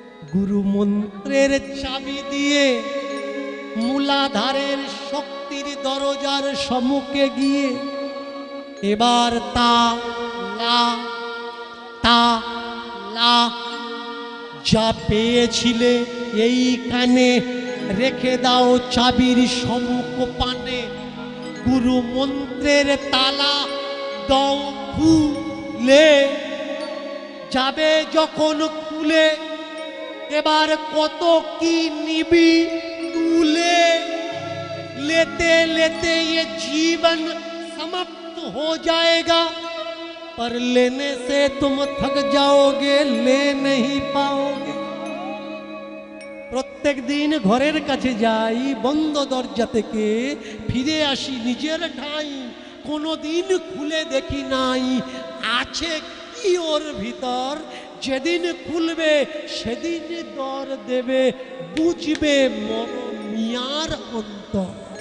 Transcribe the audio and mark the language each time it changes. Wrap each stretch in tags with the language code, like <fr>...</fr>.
<bn>গুরু মন্ত্রের চাবি দিয়ে মূলাধারের শক্তির দরজার সম্মুখে গিয়ে এবার তা লা তা লা যা পেয়েছিলে এই কানে রেখে দাও চাবির সম্মুখ পানে। গুরু মন্ত্রের তালা দাও খুলে, যাবে যখন খুলে এবার কত কি নিবি তুলে।</bn> <hi>लेते लेते ये जीवन समाप्त हो जाएगा, पर लेने से तुम थक जाओगे, ले नहीं पाओगे।</hi> <bn>প্রত্যেক দিন ঘরের কাছে যাই, বন্ধ দরজা থেকে ফিরে আসি নিজের ঠাই, কোনোদিন খুলে দেখি নাই আছে কি ওর ভিতর। যেদিন খুলবে সেদিন দর দেবে, বুঝবে মরমিয়ার অন্তর।</bn>